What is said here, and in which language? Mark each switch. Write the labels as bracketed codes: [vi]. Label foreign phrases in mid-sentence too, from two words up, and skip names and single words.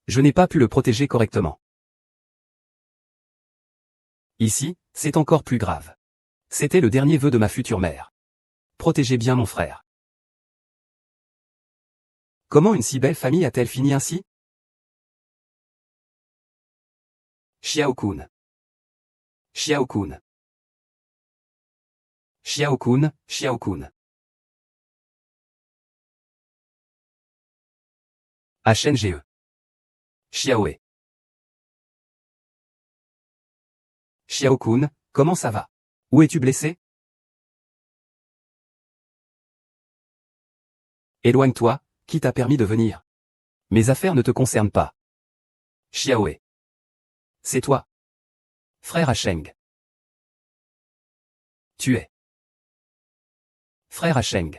[fr] Je n'ai pas pu le protéger correctement. Ici, c'est encore plus grave. C'était le dernier vœu de ma future mère. Protégez bien mon frère. Comment une si belle famille a-t-elle fini ainsi? Xiao-kun. Xiao-kun. Xiao-kun, Xiao-kun. HNGE. Xiaoe. Xiao-kun, comment ça va? Où es-tu blessé? Éloigne-toi, qui t'a permis de venir? Mes affaires ne te concernent pas. Xiaoe. C'est toi. Frère Hacheng. Tu es. Frère Hacheng.